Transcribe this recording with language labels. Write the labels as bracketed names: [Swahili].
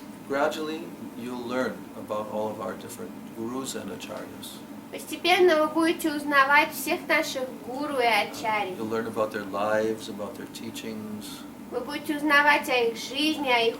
[English] Gradually, you'll learn about all of our different gurus and acharyas. [Russian] Постепенно вы будете узнавать всех наших гуру и ачарьи. [English] You'll learn about their lives, about their teachings. [Russian] Вы будете узнавать о их жизни, о их